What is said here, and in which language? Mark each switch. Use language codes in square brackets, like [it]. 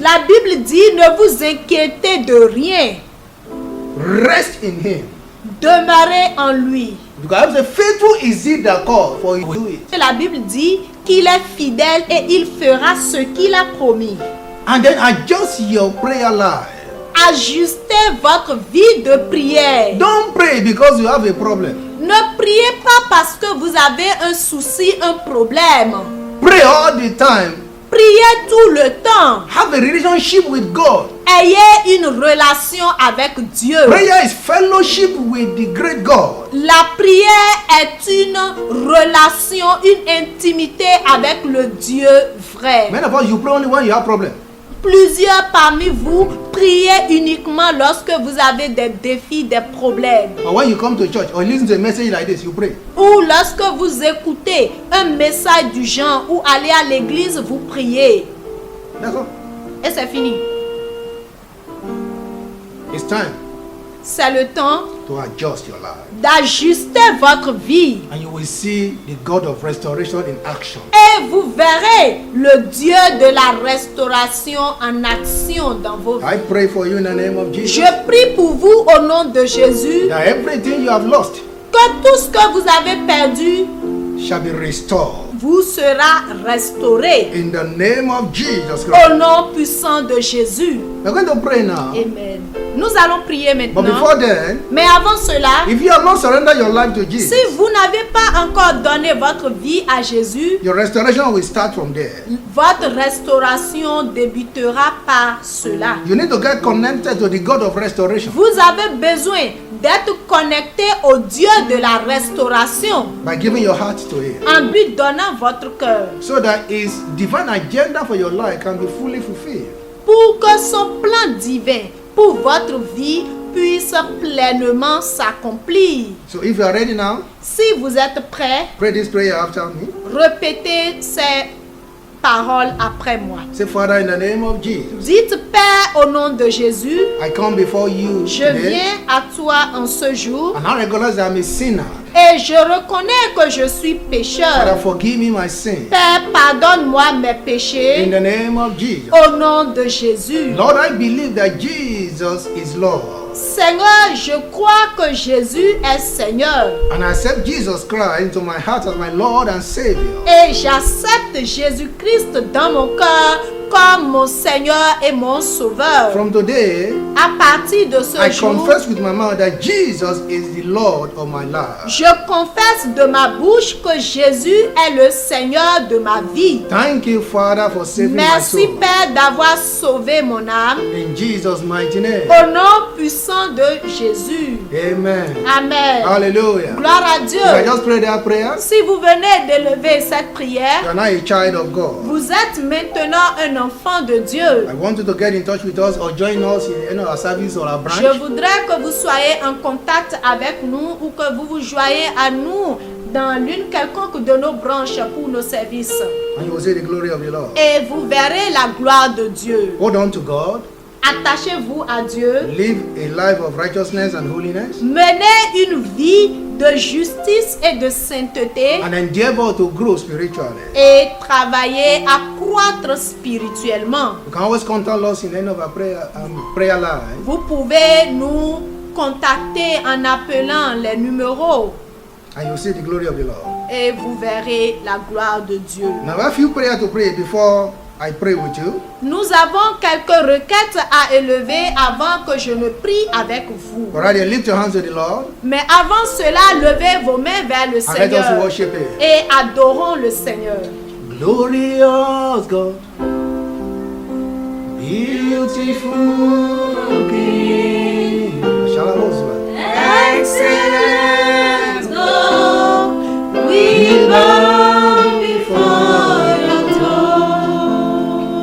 [fr] La Bible dit, ne vous inquiétez de rien. [en] Rest in Him. [fr] Demeurez en lui. [en] The Bible says, faithful is he that called, for he will do it. [fr] La Bible dit qu'il est fidèle et il fera ce qu'il a promis. [en] And then adjust your prayer life. [fr] Ajustez votre vie de prière. [en] Don't pray because you have a problem. [fr] Ne priez pas parce que vous avez un souci, un problème. [en] Pray all the time [fr] Priez tout le temps. [en] Have a relationship with God. [fr] Ayez une relation avec Dieu. [en] Prayer is fellowship with the great God. [fr] La prière est une relation, une intimité avec le Dieu vrai. [en] Many of us, you pray only when you have problem. [fr] Plusieurs parmi vous priez uniquement lorsque vous avez des défis, des problèmes. [en] Or when you come to church or listen to a message like this, you pray. [fr] Ou lorsque vous écoutez un message du genre ou allez à l'église, vous priez. [en] That's all. [fr] Et c'est fini. [en] It's time [fr] C'est le temps [en] to adjust your life. [fr] d'ajuster votre vie. [en] And you will see the God of restoration in action. [fr] Et vous verrez le Dieu de la restauration en action dans vos vies. [en] I pray for you in the name of Jesus. [fr] Je prie pour vous au nom de Jésus [en] That everything you have lost [fr] que tout ce que vous avez perdu [en] shall be restored. [fr] vous sera restauré. [en] In the name of Jesus Christ. [fr] Au nom puissant de Jésus. [en] We're going to pray now. [fr] Amen. Nous allons prier [en] But [fr] maintenant. [en] before then, [fr] Mais avant cela, [en] if you have not surrendered your life to Jesus, [fr] si vous n'avez pas encore donné votre vie à Jésus, [en] your restoration will start from there. [fr] votre restauration débutera par cela. [en] You need to get connected to the God of restoration [fr] Vous avez besoin d'être connecté au Dieu de la restauration [en] by giving your heart to Him, [fr] en lui donnant votre cœur [en] so that His divine agenda for your life can be fully fulfilled. [fr] pour que son plan divin pour votre vie puisse pleinement s'accomplir. [en] So if you are ready now, [fr] Si vous êtes prêts, [en] pray this prayer after me. [fr] répétez ces paroles après moi. [en] Say, Father, in the name of Jesus, [fr] Dites, Père, au nom de Jésus, [en] I come before you [fr] je [en] today, [fr] viens à toi en ce jour [en] and I recognize that I'm a sinner. [fr] et je reconnais que je suis [en] Father, [fr] pécheur. [en] forgive me my sin. [fr] Père, pardonne-moi mes [en] In [fr] péchés [en] the name of Jesus. [fr] au nom de Jésus. [en] Lord, I believe that Jesus is Lord. [fr] Seigneur, je crois que Jésus est Seigneur [en] And I accept Jesus Christ into my heart as my Lord and Savior. [fr] et j'accepte Jésus-Christ dans mon cœur comme mon Seigneur et mon Sauveur. [en] From today, [fr] À partir de ce [en] I [fr] jour, [en] confess with my mouth that Jesus is the Lord of my life. [fr] je confesse de ma bouche que Jésus est le Seigneur de ma vie. [en] Thank you, Father, for saving my [fr] Merci [en] soul. [fr] Père d'avoir sauvé mon âme. [en] In Jesus' mighty name. [fr] Au nom puissant de Jésus. [en] Amen. [fr] Amen. [en] Hallelujah. [fr] Gloire à Dieu. [en] If I just pray that prayer, [fr] Si vous venez d'élever cette [en] you [fr] prière, [en] are now a child of God. [fr] vous êtes maintenant un enfant de Dieu. [en] I want you to get in touch with us or join us in any of our service or our [fr] Je [en] branch. [fr] voudrais que vous soyez en contact avec nous ou que vous vous joignez à nous dans l'une quelconque de nos branches pour nos services. [en] And you will see the glory of the Lord. [fr] Et vous verrez la gloire de Dieu. [en] Hold on to God. [fr] Attachez-vous à Dieu. [en] Live a life of righteousness and holiness. [fr] Menez une vie de justice et de sainteté [en] And endeavor to grow spiritually. [fr] et travaillez à croître spirituellement. [en] You can always contact us in any of our prayer line. [fr] Vous pouvez nous contacter en appelant les numéros [en] And you'll see the glory of the Lord. [fr] et vous verrez la gloire de Dieu. [en] Now I have a few prayers to pray before I pray with you. [fr] Nous avons quelques requêtes à élever avant que je ne prie avec vous. [en] Alright, lift your hands to the Lord [fr] Mais avant cela, levez vos mains vers le [en] and let us [fr] Seigneur [en] worship Him. [fr] et adorons le Seigneur. [en] Glorious God, beautiful King. Excellent God, we bow before your throne.